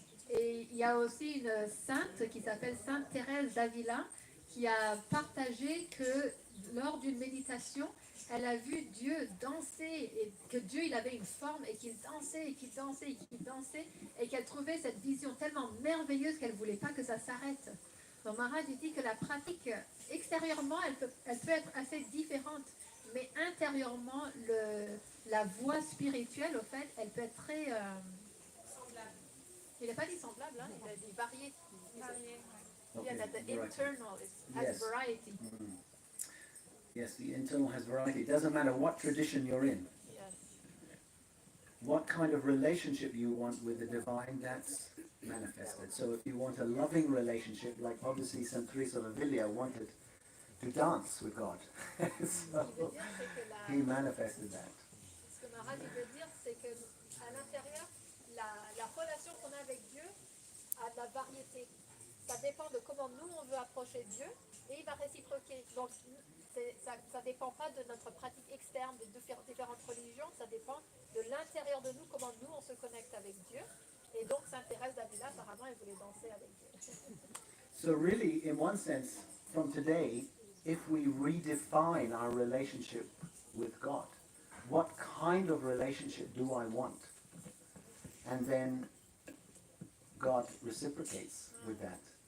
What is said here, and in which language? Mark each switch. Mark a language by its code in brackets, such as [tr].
[fr] Et il y a aussi une sainte qui s'appelle Sainte Thérèse d'Avila qui a partagé que lors d'une méditation, elle a vu Dieu danser et que Dieu il avait une forme et qu'il dansait et qu'il dansait et qu'il dansait et qu'elle trouvait cette vision tellement merveilleuse qu'elle ne voulait pas que ça s'arrête. Donc Maharaj dit que la pratique extérieurement elle peut être assez différente, mais intérieurement la voie spirituelle au fait elle peut être très semblable. Il n'a pas dit semblable, hein, il a dit variée. [en] Okay, Yeah, that the internal has Yes. variety. Mm. Yes, the internal has variety. It doesn't matter what tradition you're in. Yes. What kind of relationship you want with the divine, that's manifested. So if you want a loving relationship, like obviously Saint Teresa of Avila wanted to dance with God. So he manifested that. [fr] Ce que Maharaj veut dire, c'est qu'à l'intérieur, la relation qu'on a avec Dieu a de la variété. Ça dépend de comment nous on veut approcher Dieu et il va réciproquer. Donc ça ne dépend pas de notre pratique externe de différentes religions, ça dépend de l'intérieur de nous, comment nous on se connecte avec Dieu. Et donc Sainte Thérèse d'Avila, apparemment, elle voulait danser avec Dieu. [en] So really, in one sense, from today, if we redefine our relationship with God, what kind of relationship do I want? And then God reciprocates with that.